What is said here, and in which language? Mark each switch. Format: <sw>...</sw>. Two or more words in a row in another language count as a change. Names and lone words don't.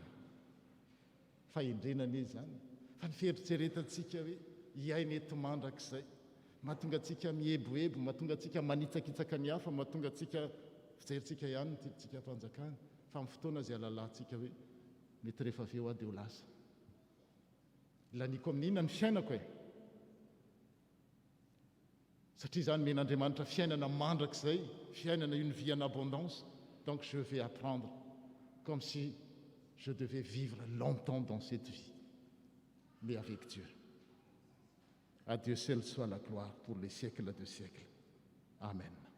<mg>Fa indrenana izy zany, fa ny fieritreretantsika hoe iaina eto mandrakizay, mahatonga antsika mieboebo, mahatonga antsika manitsakitsaka ny hafa, mahatonga antsika fijerintsika ihany ny tidintsika fanjakana. Fa amin'ny fotoana izay alalantsika hoe mety rehefa avy eo aho dia ho lasa. Laniko amin'inona ny fiainako e? Satria izany men'Andriamanitra fiainana mandrakizay, fiainana</mg> <fr>une vie en abondance. Donc je vais apprendre comme si je devais vivre longtemps dans cette vie, mais avec Dieu. À Dieu seul soit la gloire pour les siècles de siècles. Amen.</fr>